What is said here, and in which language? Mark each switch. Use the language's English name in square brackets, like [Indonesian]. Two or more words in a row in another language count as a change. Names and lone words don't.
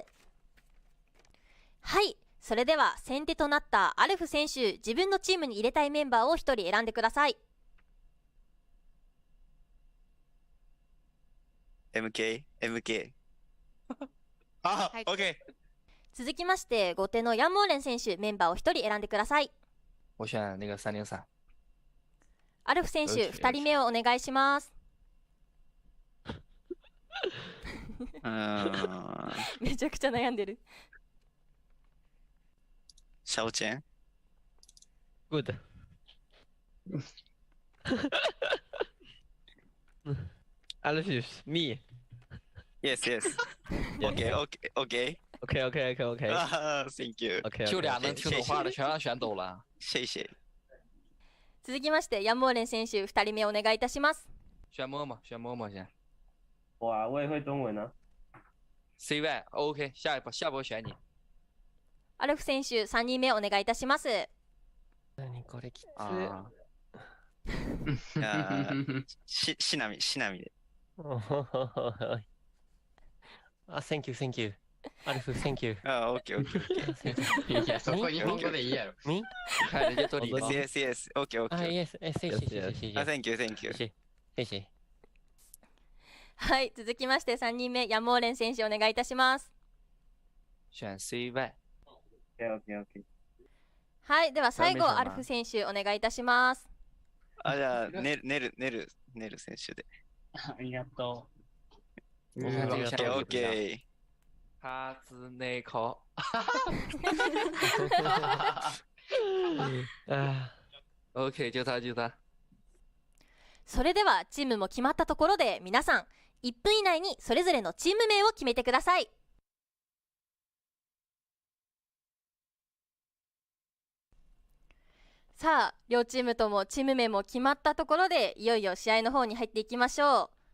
[Japanese] はい、それでは先手となったアルフ選手、自分のチームに入れたいメンバーを1人選んでください。 MK。あ、はい OK。続きまして後手のヤンモーレン選手、メンバーを1人選んでください。 [Chinese] 我选那个303。 [Japanese] アルフ選手、よし 2人目をお願いします。めちゃくちゃ悩んでる。シャオチェン。 [English] Good. Alphys, me. Yes. OK。 OK。啊，Thank you。 OK。 [Chinese] 就俩能听懂话的全让选走了。谢谢。 [Japanese] 続きましてヤンモーレン選手、2人目お願いいたします。 [Chinese] 选默默先。哇，我也会中文啊。 CY OK，下波选你。 [Japanese] アルフ選手、3人目お願いいたします。何これきつ。あーいやーしなみで。 [English] あ、Thank you。アルフ、Thank you。あ、OK。 [Japanese] いや、そこ日本語でいいやろ。 [English] Me？ [Chinese] 看人家做礼貌。 [English] Yes。OK。あ、Yes。谢あ、Thank you。 [Chinese] 谢谢。 [Japanese] はい、続きまして3人目、ヤンモーレン選手お願いいたします。 [Chinese] 选 CY。 [English] OK。 [Japanese] はい、では最後ダメじゃないアルフ選手お願いいたします。あ、じゃあネル選手で。ありがと [Chinese] 我看这个 [English] OK。 [Chinese] 哈兹内口。OK，就他。 [Japanese] それではチームも決まったところで皆さん1分以内にそれぞれのチーム名を決めてください。さあ、両チームともチーム名も決まったところでいよいよ試合の方に入っていきましょう。